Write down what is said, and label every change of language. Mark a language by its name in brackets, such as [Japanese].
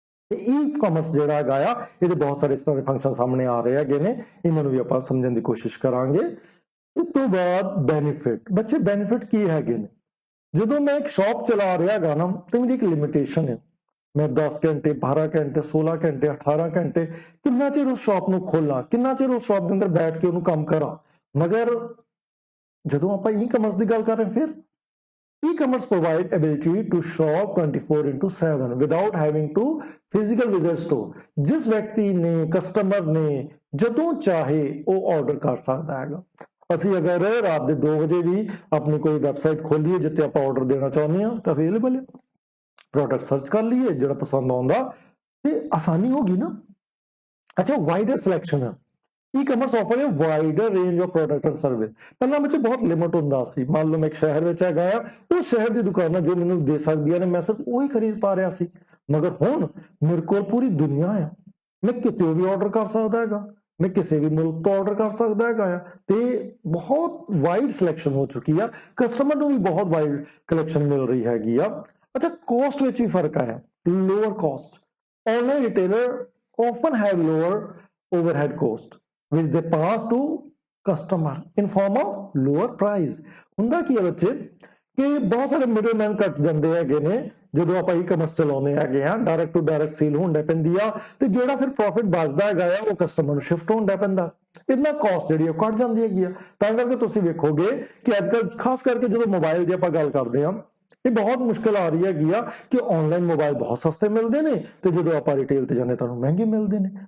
[Punjabi] ਤੇ ਈ-ਕਾਮਰਸ ਜਿਹੜਾ ਹੈਗਾ ਆ, ਇਹਦੇ ਬਹੁਤ ਸਾਰੇ ਇਸ ਤਰ੍ਹਾਂ ਦੇ ਫੰਕਸ਼ਨ ਸਾਹਮਣੇ ਆ ਰਹੇ ਹੈਗੇ ਨੇ, ਇਹਨਾਂ ਨੂੰ ਵੀ ਆਪਾਂ ਸਮਝਣ ਦੀ ਕੋਸ਼ਿਸ਼ ਕਰਾਂਗੇ। ਉਸ ਤੋਂ ਬਾਅਦ ਬੈਨੀਫਿਟ। ਬੱਚੇ ਬੈਨੀਫਿਟ ਕੀ ਹੈਗੇ ਨੇ? ਜਦੋਂ ਮੈਂ ਇੱਕ ਸ਼ਾਪ ਚਲਾ ਰਿਹਾ ਹੈਗਾ ਨਾ, ਤੇ ਮੇਰੀ ਇੱਕ ਲਿਮਿਟੇਸ਼ਨ ਹੈ, ਮੈਂ 10 ਘੰਟੇ 12 ਘੰਟੇ 16 ਘੰਟੇ 18 ਘੰਟੇ ਕਿੰਨਾ ਚਿਰ ਉਸ ਸ਼ਾਪ ਨੂੰ ਖੋਲਾਂ, ਕਿੰਨਾ ਚਿਰ ਉਸ ਸ਼ਾਪ ਦੇ ਅੰਦਰ ਬੈਠ ਕੇ ਉਹਨੂੰ ਕੰਮ ਕਰਾਂ। ਮਗਰ ਜਦੋਂ ਆਪਾਂ ਈ-ਕਾਮਰਸ ਦੀ ਗੱਲ ਕਰ ਰਹੇ, ਫਿਰ [English] e-commerce provide ability to shop 24/7 without having to physical visit store। [Punjabi] ਜਿਸ ਵਿਅਕਤੀ ਨੇ, ਕਸਟਮਰ ਨੇ ਜਦੋਂ ਚਾਹੇ ਉਹ ਆਰਡਰ ਕਰ ਸਕਦਾ ਹੈਗਾ। ਅਸੀਂ ਅਗਰ ਰਾਤ ਦੇ 2 ਵਜੇ ਵੀ ਆਪਣੀ ਕੋਈ ਵੈਬਸਾਈਟ ਖੋਲੀਏ ਜਿੱਥੇ ਆਪਾਂ ਆਰਡਰ ਦੇਣਾ ਚਾਹੁੰਦੇ ਹਾਂ ਤਾਂ ਅਵੇਲੇਬਲ ਹੈ, ਪ੍ਰੋਡਕਟ ਸਰਚ ਕਰ ਲਈਏ, ਜਿਹੜਾ ਪਸੰਦ ਆਉਂਦਾ ਤੇ ਆਸਾਨੀ ਹੋਗੀ ਨਾ। ਅੱਛਾ, ਵਾਈਡਰ ਸਿਲੈਕਸ਼ਨ ਹੈ। ई-ਕਾਮਰਸ ਆਫਰ ਹੈ wider range of product and service. ਪਹਿਲਾਂ ਵਿੱਚ ਬਹੁਤ ਲਿਮਿਟ ਹੁੰਦਾ ਸੀ। ਮੰਨ ਲਓ ਮੈਂ ਇੱਕ ਸ਼ਹਿਰ ਵਿੱਚ ਹੈਗਾ ਆ, ਉਹ ਸ਼ਹਿਰ ਦੀ ਦੁਕਾਨਾਂ ਜੋ ਮੈਨੂੰ ਦੇ ਸਕਦੀਆਂ ਨੇ, ਮੈਂ ਸਿਰਫ ਉਹੀ ਖਰੀਦ ਪਾ ਰਿਹਾ ਸੀ। ਮਗਰ ਹੁਣ ਮੇਰੇ ਕੋਲ ਪੂਰੀ ਦੁਨੀਆ ਆ, ਮੈਂ ਕਿਤੇ ਵੀ ਆਰਡਰ ਕਰ ਸਕਦਾ ਹੈਗਾ, ਮੈਂ ਕਿਸੇ ਵੀ ਮੁਲਕ ਤੋਂ ਆਰਡਰ ਕਰ ਸਕਦਾ ਹੈਗਾ ਆ, ਤੇ ਬਹੁਤ ਵਾਈਡ ਸਿਲੈਕਸ਼ਨ ਹੋ ਚੁੱਕੀ ਆ। ਕਸਟਮਰ ਨੂੰ ਵੀ ਬਹੁਤ ਵਾਈਡ ਕਲੈਕਸ਼ਨ ਮਿਲ ਰਹੀ ਹੈਗੀ ਆ। ਅੱਛਾ, ਕੋਸਟ ਵਿੱਚ ਵੀ ਫਰਕ ਆਇਆ, lower cost. [English] Online retailer often have lower overhead cost which they pass to customer in form of lower price। [Punjabi] ਹੁੰਦਾ ਕੀ ਹੈ ਬੱਚੇ ਕਿ ਬਹੁਤ ਸਾਰੇ ਮਿਡਲਮੈਨ ਕੱਟ ਜਾਂਦੇ ਹੈਗੇ ਨੇ ਜਦੋਂ ਆਪਾਂ ਈ-ਕਾਮਰਸ ਚਲਾਉਂਦੇ ਹੈਗੇ ਆ। ਡਾਇਰੈਕਟ ਟੂ ਡਾਇਰੈਕਟ ਸੇਲ ਹੁੰਦਾ ਪੈਂਦੀ ਆ, ਤੇ ਜਿਹੜਾ ਫਿਰ ਪ੍ਰੋਫਿਟ ਬਚਦਾ ਹੈਗਾ ਆ ਉਹ ਕਸਟਮਰ ਨੂੰ ਸ਼ਿਫਟ ਹੁੰਦਾ ਪੈਂਦਾ। ਇਹਦਾ ਕਾਸਟ ਜਿਹੜੀ ਉਹ ਘਟ ਜਾਂਦੀ ਹੈਗੀ ਆ। ਤਾਂ ਕਰਕੇ ਤੁਸੀਂ ਵੇਖੋਗੇ ਕਿ ਅੱਜ ਕੱਲ੍ਹ ਖਾਸ ਕਰਕੇ ਜਦੋਂ ਮੋਬਾਈਲ ਦੀ ਆਪਾਂ ਗੱਲ ਕਰਦੇ ਹਾਂ, ਇਹ ਬਹੁਤ ਮੁਸ਼ਕਿਲ ਆ ਰਹੀ ਹੈਗੀ ਆ ਕਿ ਆਨਲਾਈਨ ਮੋਬਾਈਲ ਬਹੁਤ ਸਸਤੇ ਮਿਲਦੇ ਨੇ ਤੇ ਜਦੋਂ ਆਪਾਂ ਰਿਟੇਲ ਤੇ ਜਾਂਦੇ ਤੁਹਾਨੂੰ ਮਹਿੰਗੇ ਮਿਲਦੇ ਨੇ।